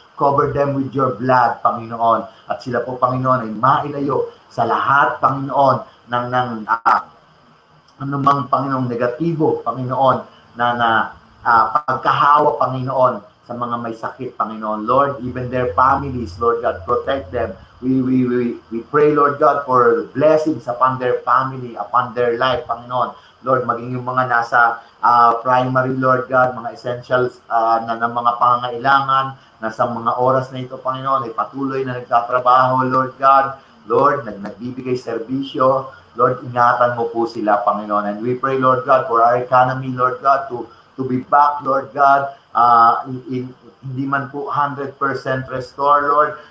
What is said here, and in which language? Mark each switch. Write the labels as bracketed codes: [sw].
[en] Cover them with your blood, Panginoon. [tl] At sila po, Panginoon, ay mailayo sa lahat, Panginoon, ng anumang, Panginoon, negatibo, Panginoon, na pagkahawa, Panginoon, sa mga may sakit, Panginoon. [en] Lord, even their families, Lord God, protect them. We pray, Lord God, for blessings upon their family, upon their life, Panginoon. [tl] Lord, maging yung mga nasa primary, Lord God, mga essentials na ng mga pangangailangan, nasa mga oras na ito, Panginoon, ay patuloy na nagtatrabaho, Lord God. Lord, nagbibigay serbisyo. Lord, ingatan mo po sila, Panginoon. [en] And we pray, Lord God, for our economy, Lord God, to be back, Lord God, [tl] hindi man po 100% restore, [en] Lord.